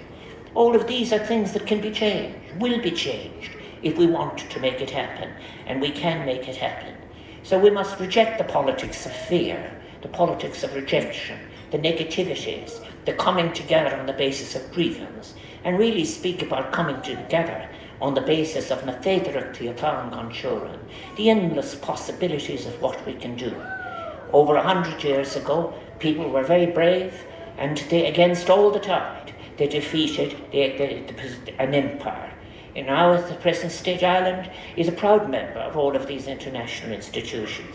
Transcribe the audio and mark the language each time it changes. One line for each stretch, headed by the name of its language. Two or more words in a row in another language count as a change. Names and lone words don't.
English: All of these are things that can be changed, will be changed, if we want to make it happen, and we can make it happen. So we must reject the politics of fear, the politics of rejection, the negativities, the coming together on the basis of grievance, and really speak about coming together on the basis of
Irish: na féidirachtaí atá gan seorann,
English: the endless possibilities of what we can do. Over 100 years ago, people were very brave, and they, against all the tide, they defeated an empire. And now, as the present state, Ireland is a proud member of all of these international institutions.